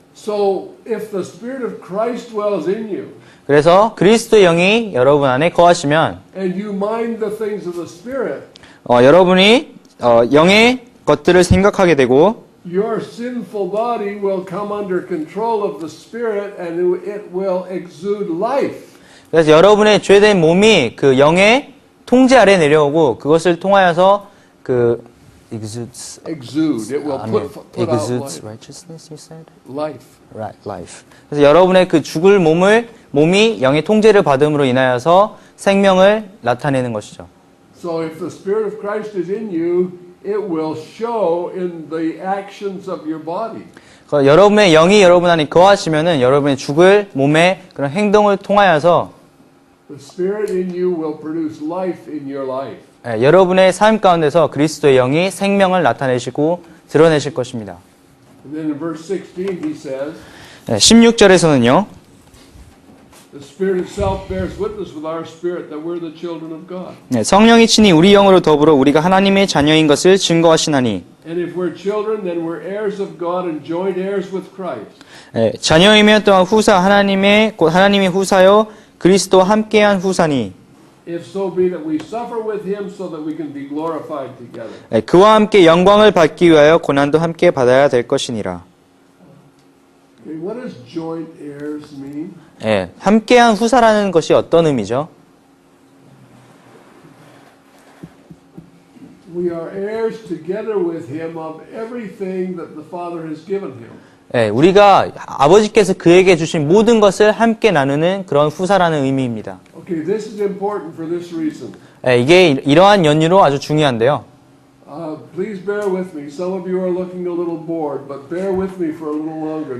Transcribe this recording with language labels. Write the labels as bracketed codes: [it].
[en] So, if the Spirit of Christ dwells in you, [ko] 그래서 그리스도의 영이 여러분 안에 거하시면 [en] and you mind the things of the Spirit, [ko] 여러분이 영의 것들을 생각하게 되고 [en] your sinful body will come under control of the Spirit and it will exude life. [ko] 그래서 여러분의 죄된 몸이 그 영의 통제 아래 내려오고 그것을 통하여서 그 [en] Exude. It will put out exudes life. righteousness, you said? Life. Right, life. [ko] 그래서 여러분의 그 죽을 몸이 영의 통제를 받음으로 인하여서 생명을 나타내는 것이죠. [en] So if the Spirit of Christ is in you, it will show in the actions of your body. [ko] 여러분의 영이 여러분 안에 거하시면은 여러분의 죽을 몸의 그런 행동을 통하여서 [en] The Spirit in you will produce life in your life. [ko] 여러분의 삶 가운데서 그리스도의 영이 생명을 나타내시고 드러내실 것입니다. [en] And then in verse 16 he says, [ko] 16절에서는요. [en] the Spirit itself bears witness with our spirit that we're the children of God. [ko] 성령이 친히 우리 영으로 더불어 우리가 하나님의 자녀인 것을 증거하시나니 [en] And if we're children, then we're heirs of God and joint heirs with Christ. [ko] 자녀이면 또한 하나님이 후사요 그리스도와 함께한 후사니 [en] If so be that we suffer with him so that we can be glorified together. [ko] 그와 함께 영광을 받기 위하여 고난도 함께 받아야 될 것이니라. [en] Okay, what does joint heirs mean? [ko] 함께한 후사라는 것이 어떤 의미죠? [en] We are heirs together with him of everything that the Father has given him. [ko] 우리가 아버지께서 그에게 주신 모든 것을 함께 나누는 그런 후사라는 의미입니다. [en] Okay, this is important for this reason. [ko] 이게 이러한 연유로 아주 중요한데요. [en] Please bear with me. Some of you are looking a little bored, but bear with me for a little longer.